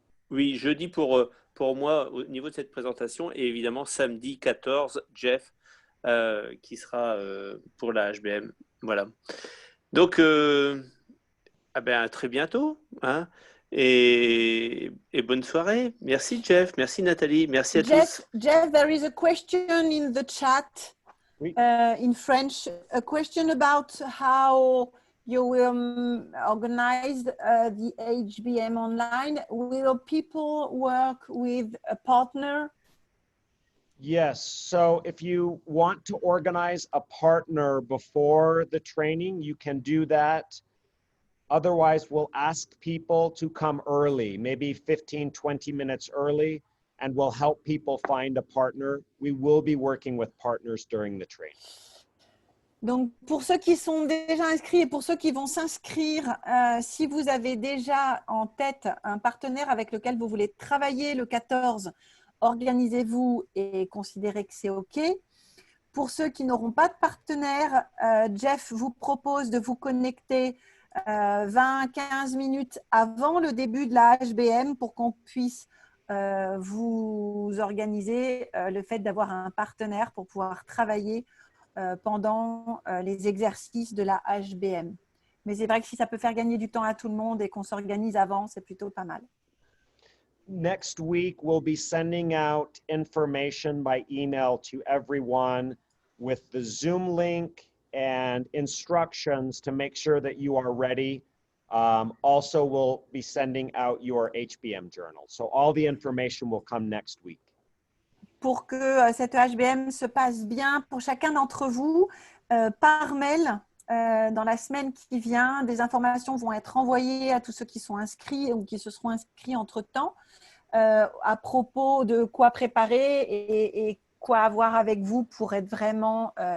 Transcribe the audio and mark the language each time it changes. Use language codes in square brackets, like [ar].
[fr] Oui, jeudi pour moi au niveau de cette présentation et évidemment samedi 14, Jeff qui sera pour la HBM. Voilà. Donc, à très bientôt. Hein, et bonne soirée. Merci Jeff, merci Nathalie, merci à tous. [en] Jeff, there is a question in the chat in French, a question about how you will organize the HBM Online. Will people work with a partner? Yes, so if you want to organize a partner before the training, you can do that Otherwise, we'll ask people to come early, maybe 15, 20 minutes early, and we'll help people find a partner. We will be working with partners during the training. [fr] Donc, pour ceux qui sont déjà inscrits et pour ceux qui vont s'inscrire, si vous avez déjà en tête un partenaire avec lequel vous voulez travailler le 14, organisez-vous et considérez que c'est OK. Pour ceux qui n'auront pas de partenaire, Jeff vous propose de vous connecter 20-15 minutes avant le début de la HBM pour qu'on puisse vous organiser le fait d'avoir un partenaire pour pouvoir travailler pendant les exercices de la HBM. Mais c'est vrai que si ça peut faire gagner du temps à tout le monde et qu'on s'organise avant, c'est plutôt pas mal. [en] Next week, we'll be sending out information by email to everyone with the Zoom link and instructions to make sure that you are ready. Also, we'll be sending out your HBM journal. So all the information will come next week. [fr] Pour que cette HBM se passe bien pour chacun d'entre vous, par mail, dans la semaine qui vient, des informations vont être envoyées à tous ceux qui sont inscrits ou qui se seront inscrits entre-temps à propos de quoi préparer et quoi avoir avec vous pour être vraiment